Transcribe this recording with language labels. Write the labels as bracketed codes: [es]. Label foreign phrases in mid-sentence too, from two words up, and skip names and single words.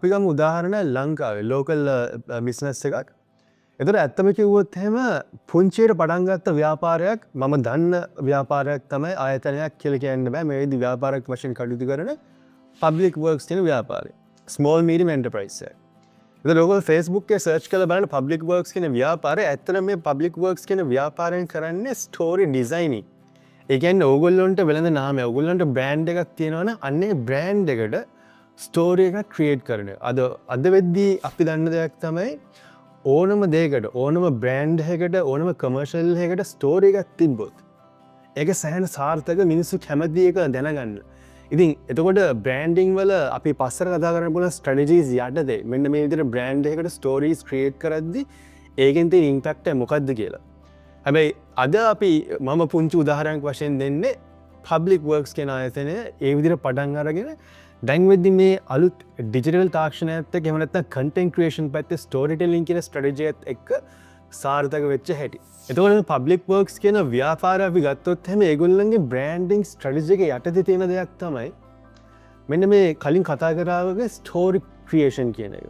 [si] අපි ගමු උදාහරණ ලංකාවේ [en] local business [si] එකක්. එතකොට ඇත්තම කිව්වොත් එහෙම පුංචියට පටන් ගත්ත ව්‍යාපාරයක් මම දන්න ව්‍යාපාරයක් තමයි ආයතනයක් කියලා කියන්න බෑ. මේ විදි ව්‍යාපාරයක් වශයෙන් කටයුතු කරන [en] public works [si] කියන ව්‍යාපාරය. [en] small medium enterprise එක. [si] එතකොට ඔයගොල්ලෝ Facebook එකේ search කරලා බලන්න [en] public works [si] කියන ව්‍යාපාරය. ඇත්තටම මේ [en] public works [si] කියන ව්‍යාපාරයෙන් කරන්නේ [en] story designing. [si] ඒ කියන්නේ ඕගොල්ලොන්ට වෙළඳ නාමය, ඕගොල්ලන්ට brand එකක් තියෙනවනේ අන්නේ brand එකට ස්ටෝරි එකක් ක්‍රියේට් කරන. අද වෙද්දී අපි දන්න දෙයක් තමයි ඕනම දෙයකට ඕනම බ්‍රෑන්ඩ් එකකට ඕනම කමර්ෂල් එකකට ස්ටෝරි එකක් තිබ්බොත් ඒක සෑහෙන සාර්ථක මිනිස්සු කැමති එක දැනගන්න. ඉතින් එතකොට බ්‍රෑන්ඩින් වල අපි පස්සට කතා කරන්න පුළුවන් ස්ට්‍රැටජිස් යටතේ මෙන්න මේ විදිහට බ්‍රෑන්ඩ් එකකට [en] stories create [si] කරද්දී ඒකෙන් තියෙන ඉම්පැක්ට් එක මොකක්ද කියලා. හැබැයි අද අපි මම පුංචි උදාහරණයක් වශයෙන් දෙන්නේ [en] public works [si] කියන ආයතනය ඒ විදිහට පටන් අරගෙන දැන් වෙද්දි මේ අලුත් ඩිජිටල් තාක්ෂණයත් එක්ක එහෙම නැත්නම් [en] content creation [si] පැත්තේ [en] story telling [si] කියන ස්ට්‍රැටජි එකත් එක්ක සාර්ථක වෙච්ච හැටි. එතකොට මේ [en] public works [si] කියන ව්‍යාපාරය අපි ගත්තොත් එහෙම ඒගොල්ලන්ගේ [en] branding strategy [si] එක යටතේ තියෙන දෙයක් තමයි මෙන්න මේ කලින් කතා කරා වගේ [en] story creation [si] කියන එක.